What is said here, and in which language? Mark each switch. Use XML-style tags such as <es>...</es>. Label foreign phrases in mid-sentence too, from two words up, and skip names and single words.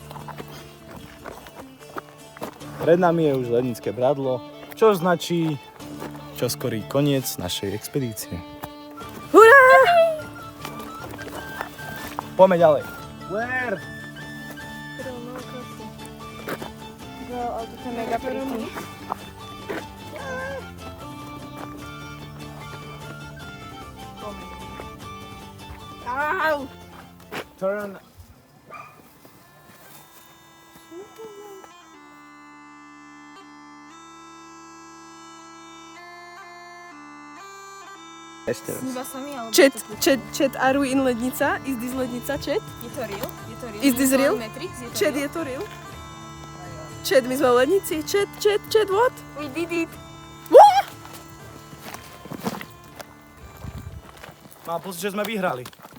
<sk>Pred nami je už Lednické bradlo, čo značí čoskorý koniec našej expedície. Hurá! Poďme ďalej. Where? Ale to je mega pretty. Au! Turn. Sníva sa mi, alebo</sk> <en>Chat, are we in Lednica? Is this Lednica, Chat?</en> <sk>je to real? Je to real?</sk> <en>Is this real?</en> <sk>Matrix? Je to Chat, real? je to real? Chat, my sme v Lednici.</sk> <en>Chat, what? We did it!</en> <sk>No a pozri, že sme vyhrali.</sk>